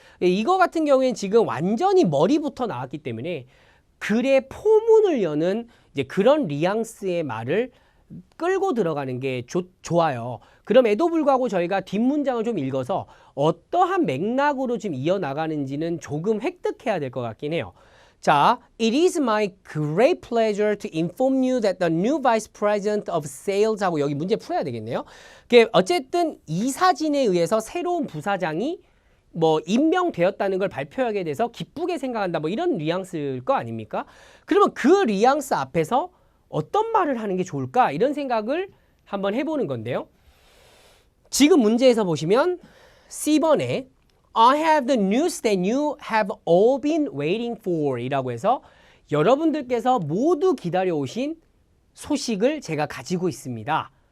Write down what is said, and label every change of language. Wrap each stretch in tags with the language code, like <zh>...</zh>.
<ko>이거 같은 경우에는 지금 완전히 머리부터 나왔기 때문에 글의 포문을 여는 이제 그런 뉘앙스의 말을 끌고 들어가는 게 좋아요. 그럼에도 불구하고 저희가 뒷문장을 좀 읽어서 어떠한 맥락으로 지금 이어나가는지는 조금 획득해야 될 것 같긴 해요.</ko> <en>자, it is my great pleasure to inform you that the new vice president of sales</en> <ko>하고 여기 문제 풀어야 되겠네요. 어쨌든 이사진에 의해서 새로운 부사장이 뭐 임명되었다는 걸 발표하게 돼서 기쁘게 생각한다 뭐 이런 뉘앙스일 거 아닙니까? 그러면 그 뉘앙스 앞에서 어떤 말을 하는 게 좋을까? 이런 생각을 한번 해보는 건데요. 지금 문제에서 보시면 C번에</ko> <en>I have the news that you have all been waiting for</en> <ko>이라고 해서 여러분들께서 모두 기다려오신 소식을 제가 가지고 있습니다.</ko>